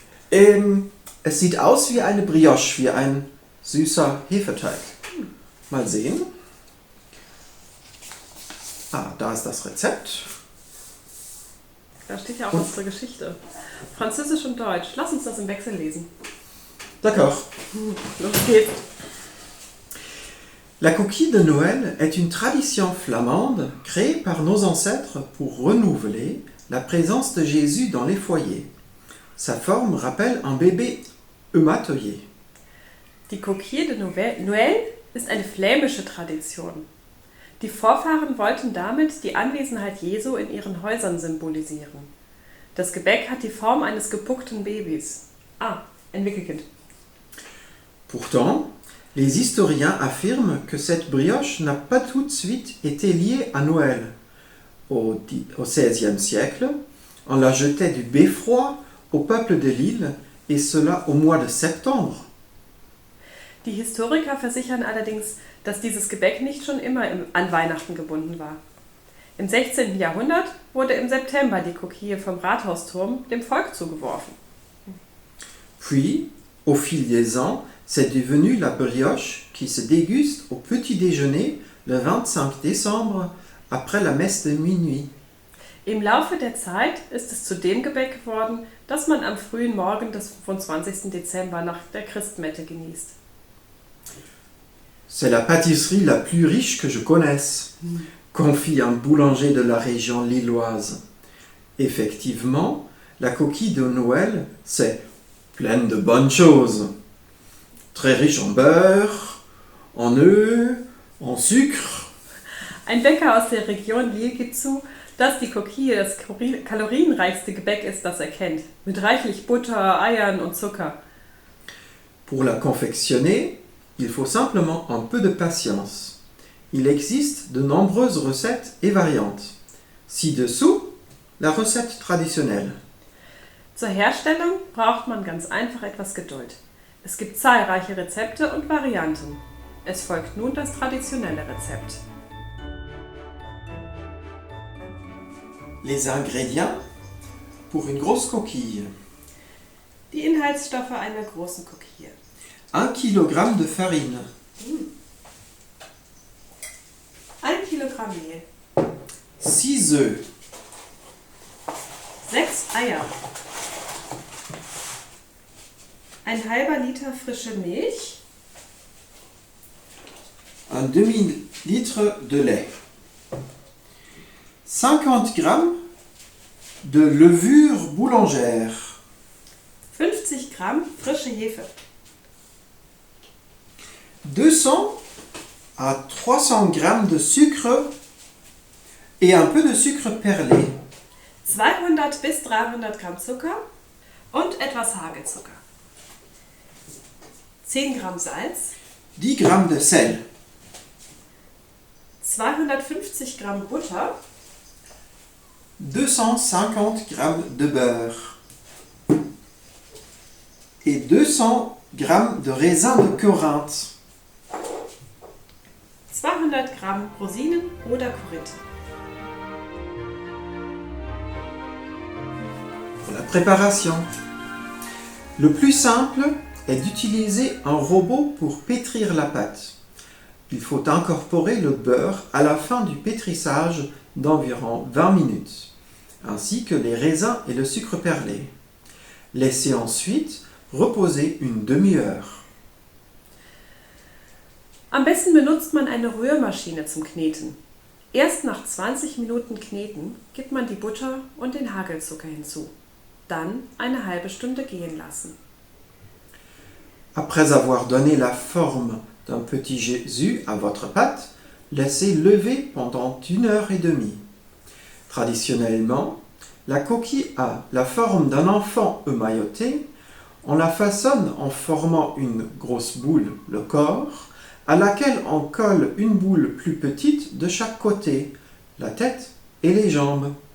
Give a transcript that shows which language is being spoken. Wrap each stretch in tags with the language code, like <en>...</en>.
<de>Es sieht aus wie eine Brioche, wie ein süßer Hefeteig. Mal sehen. Ah, da ist das Rezept. Da steht ja auch was zur Geschichte. Französisch und Deutsch. Lass uns das im Wechsel lesen.</de> <fr>D'accord.</fr> <de>Los geht's.</de> <fr>La coquille de Noël est une tradition flamande créée par nos ancêtres pour renouveler la présence de Jésus dans les foyers. Sa forme rappelle un bébé ématouillé.</fr> <de>Die Coquille de Noël ist eine flämische Tradition. Die Vorfahren wollten damit die Anwesenheit Jesu in ihren Häusern symbolisieren. Das Gebäck hat die Form eines gepuckten Babys. Ah, ein Wickelkind.</de> <fr>Pourtant, les historiens affirment que cette brioche n'a pas tout de suite été liée à Noël. Au XVIe siècle, on la jetait du beffroi au peuple de Lille, et cela au mois de septembre.</fr> <de>Die Historiker versichern allerdings, dass dieses Gebäck nicht schon immer an Weihnachten gebunden war. Im 16. Jahrhundert wurde im September die Coquille vom Rathausturm dem Volk zugeworfen.</de> <fr>Puis, au fil des ans, c'est devenu la brioche qui se déguste au petit déjeuner le 25 décembre après la messe de minuit.</fr> <de>Im Laufe der Zeit ist es zu dem Gebäck geworden, das man am frühen Morgen des 25. Dezember nach der Christmette genießt.</de> <fr>C'est la pâtisserie la plus riche que je connaisse, confie un boulanger de la région lilloise. Effectivement, la coquille de Noël, c'est pleine de bonnes choses. Très riche en beurre, en œufs, en sucre.</fr> <de>Ein Bäcker aus der Region Lille gibt zu, dass die Coquille das kalorienreichste Gebäck ist, das er kennt. Mit reichlich Butter, Eiern und Zucker.</de> <fr>Pour la confectionner, il faut simplement un peu de patience. Il existe de nombreuses recettes et variantes. Ci-dessous, la recette traditionnelle.</fr> <de>Zur Herstellung braucht man ganz einfach etwas Geduld. Es gibt zahlreiche Rezepte und Varianten. Es folgt nun das traditionelle Rezept.</de> <fr>Les ingrédients pour une grosse coquille.</fr> <de>Die Inhaltsstoffe einer großen Coquille.</de> <fr>1 kg de farine,</fr> <de>1 Kilogramm Mehl,</de> <fr>6 œufs,</fr> <de>6 Eier, ein halber Liter frische Milch,</de> <fr>un demi-litre de lait, 50 g de levure boulangère,</fr> <de>50 Gramm frische Hefe,</de> <fr>200 à 300 g de sucre et un peu de sucre perlé,</fr> <de>200 bis 300 Gramm Zucker und etwas Hagelzucker, 10 Gramm Salz,</de> <fr>10 g de sel,</fr> <de>250 Gramm Butter,</de> <fr>250 g de beurre et 200 g de raisin de Corinthe.</fr> <de>200 Gramm Rosinen oder Korinthe.</de> <fr>Pour la préparation, le plus simple est d'utiliser un robot pour pétrir la pâte. Il faut incorporer le beurre à la fin du pétrissage d'environ 20 minutes, ainsi que les raisins et le sucre perlé. Laissez ensuite reposer une demi-heure.</fr> <de>Am besten benutzt man eine Rührmaschine zum Kneten. Erst nach 20 Minuten Kneten gibt man die Butter und den Hagelzucker hinzu. Dann eine halbe Stunde gehen lassen.</de> <fr>Après avoir donné la forme d'un petit Jésus à votre pâte, laissez lever pendant 1h30. Traditionnellement, la coquille a la forme d'un enfant émailloté. On la façonne en formant une grosse boule, le corps, à laquelle on colle une boule plus petite de chaque côté, la tête et les jambes.</fr>